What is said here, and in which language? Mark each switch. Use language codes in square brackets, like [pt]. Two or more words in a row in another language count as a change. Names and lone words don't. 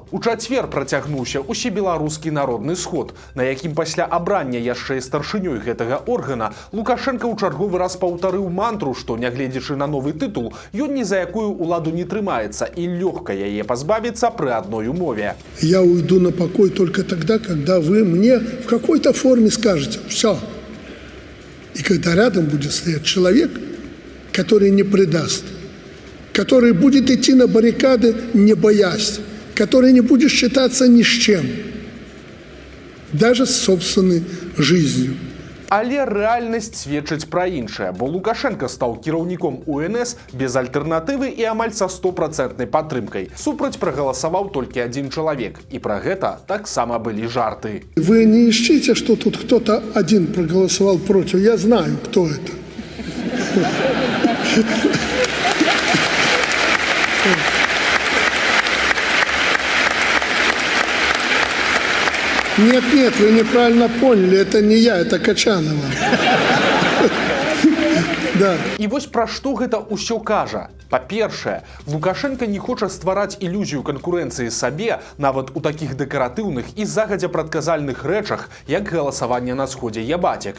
[be] У чацвер працягнуўся усебеларускі народны сход, на якім пасля абрання яшчэ і старшынёй гэтага органа Лукашенко ў чарговы раз паўтарыў мантру, што, нягледзячы на новы тытул, ён ні за якую ўладу не трымаецца і лёгка яе пазбавіцца пры адной умове. [ru] Я уйду на покой только тогда, когда вы мне в какой-то форме скажете «всё». И когда рядом будет стоять человек, который не предаст, который будет идти на баррикады, не боясь, который не будет считаться ни с чем, даже с собственной жизнью. [be] Але рэальнасць сведчыць пра іншае, бо Лукашенко стаў кіраўніком УНС без альтэрнатывы і амаль са 100% падтрымкай. Супраць прагаласаваў толькі адзін чалавек, і пра гэта таксама былі жарты. [ru] Вы не ищите, что тут кто-то один проголосовал против. Я знаю, кто это. Нет, вы неправильно поняли, это не я, это Качанова. Да. [be] І вось пра што гэта ўсё кажа. Па-першае, Лукашенко не хоча ствараць ілюзію канкурэнцыі сабе нават у такіх дэкаратыўных і загадзя прадказальных рэчах, як галасаванне на сходзе ябацек.